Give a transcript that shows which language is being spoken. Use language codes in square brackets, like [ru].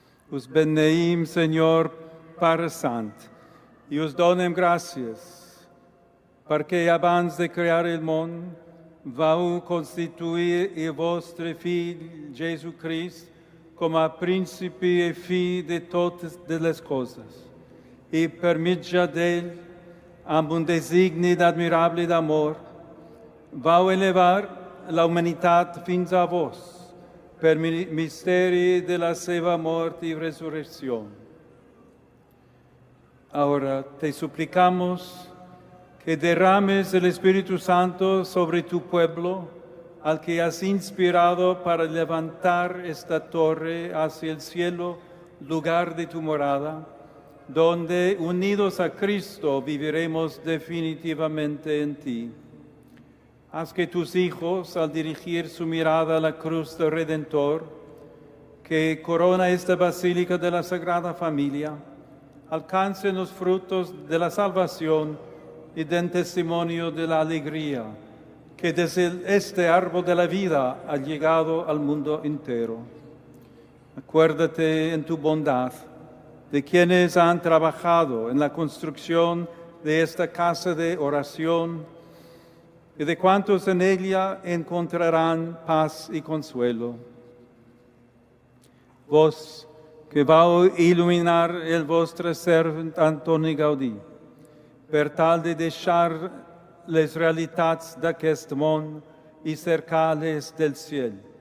[ca] Us beneïm, Senyor, Pare Sant, i us donem gràcies, perquè abans de crear el món vau constituir el vostre Fill, Jesucrist, com a principi i fi de totes les coses, i per mitjà d'ell, amb un designi admirable d'amor, vau elevar la humanitat fins a vos, per misteri de la seva mort [es] y resurrección. Ahora te suplicamos que derrames el Espíritu Santo sobre tu pueblo, al que has inspirado para levantar esta torre hacia el cielo, lugar de tu morada, donde unidos a Cristo viviremos definitivamente en ti. Haz que tus hijos, al dirigir su mirada a la cruz del Redentor, que corona esta basílica de la Sagrada Familia, alcancen los frutos de la salvación y den testimonio de la alegría que desde este árbol de la vida ha llegado al mundo entero. Acuérdate en tu bondad de quienes han trabajado en la construcción de esta casa de oración y de cuantos en ella encontrarán paz y consuelo. [ca] Vos que vau iluminar el vostre servent Antoni Gaudí, per tal de deixar les realitats d'aquest món i cercar-les del ciel.